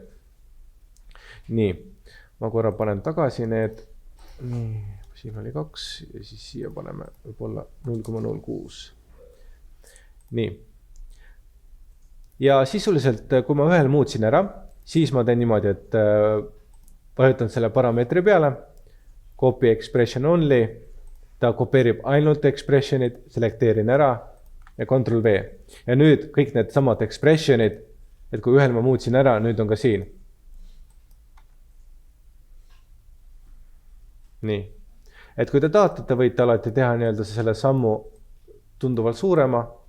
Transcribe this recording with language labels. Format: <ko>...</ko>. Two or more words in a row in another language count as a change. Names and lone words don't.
<et>Nii, ma korra panen tagasi need. Nii. Siin oli 2 ja siis siia paneme võib-olla 0,06. Nii. Ja sisuliselt, kui ma ühel muutsin ära, siis ma teen niimoodi, et vajutan selle parameetri peale,</et> <en>copy expression only,</en> <et>ta kopeerib ainult expressionid, selekteerin ära ja Ctrl V. Ja nüüd kõik need samad expressionid, et kui ühel ma muutsin ära, nüüd on ka siin. Nii. Et kui te tahate, te võite alati teha selle sammu tunduvalt suurema.</et>